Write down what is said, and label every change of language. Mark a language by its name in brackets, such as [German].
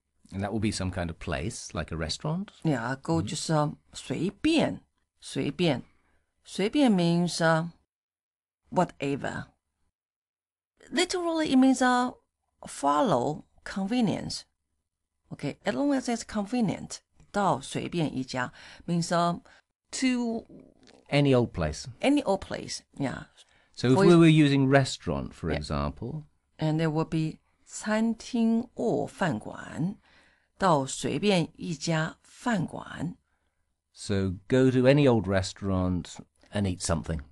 [English] And that will be some kind of place, like a restaurant? Yeah, go just 随便. [Chinese] 随便. [English] 随便 means whatever. Literally, it means follow convenience. Okay, as long as it's convenient. [Chinese] 到随便一家 [English] means to Any old place. any old place. Yeah. So if we were using restaurant, for example. And there will be 餐厅 or 饭馆. [Chinese] 到随便一家饭馆. [English] So go to any old restaurant and eat something.